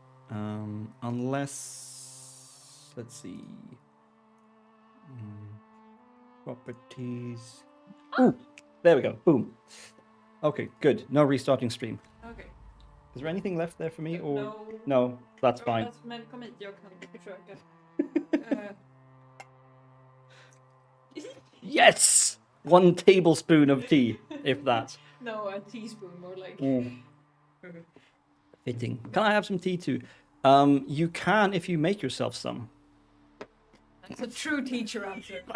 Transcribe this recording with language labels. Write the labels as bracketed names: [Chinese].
[English] Unless let's see. Properties. Ooh, there we go. Boom. Okay, good. No restarting stream. Okay. Is there anything left there for me, or No. no? That's fine. [Swedish] Men kom hit, jag kan försöka. [English] Yes, 1 tablespoon of tea, if that. No, a teaspoon, more like. Fitting. Can I have some tea too? You can if you make yourself some. That's a true teacher answer.